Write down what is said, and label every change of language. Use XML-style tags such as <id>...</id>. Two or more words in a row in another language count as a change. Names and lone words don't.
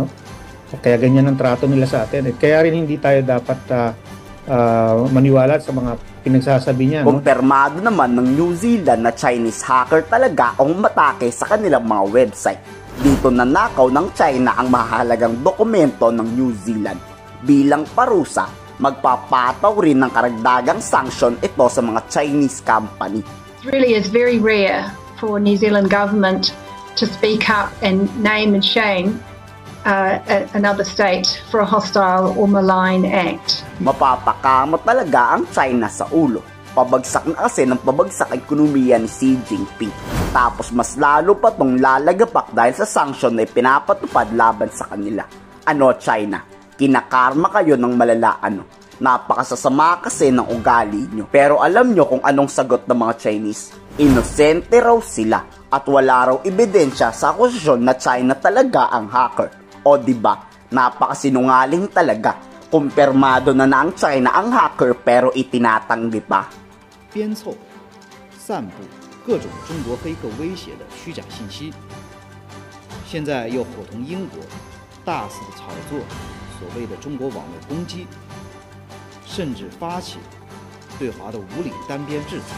<tl>Kaya ganyan ang trato nila sa atin. Kaya rin hindi tayo dapat maniwala sa mga pinagsasabi niya. Kumpirmado naman ng New Zealand na</tl> <en>Chinese hacker</en> <tl>talaga ang matake sa kanilang mga website. Dito nanakaw ng China ang mahalagang dokumento ng New Zealand. Bilang parusa, magpapataw rin ng karagdagang sanction ito sa mga</tl> <en>Chinese company. It really is very rare for New Zealand government to speak up and name and shame another state for a hostile or malign act.</en> <tl>Mapapakamo talaga ang China sa ulo. Pabagsak na kasi ng pabagsak ekonomiya ni Xi Jinping. Tapos mas lalo pa tong lalagapak dahil sa sanction na ipinapatupad laban sa kanila. Ano China? Kinakarma kayo ng malala ano? Napakasasama kasi ng ugali nyo. Pero alam nyo kung anong sagot ng mga Chinese? Inosente raw sila at wala raw ebidensya sa akusasyon na China talaga ang hacker. O diba, napakasinungaling talaga. Kumpirmado na ang China ang hacker pero itinatanggi pa.</tl> <zh>编凑、散布各种中国黑客威胁的虚假信息，现在又伙同英国大肆的炒作所谓的中国网络攻击，甚至发起对华的无理单边制裁。</zh>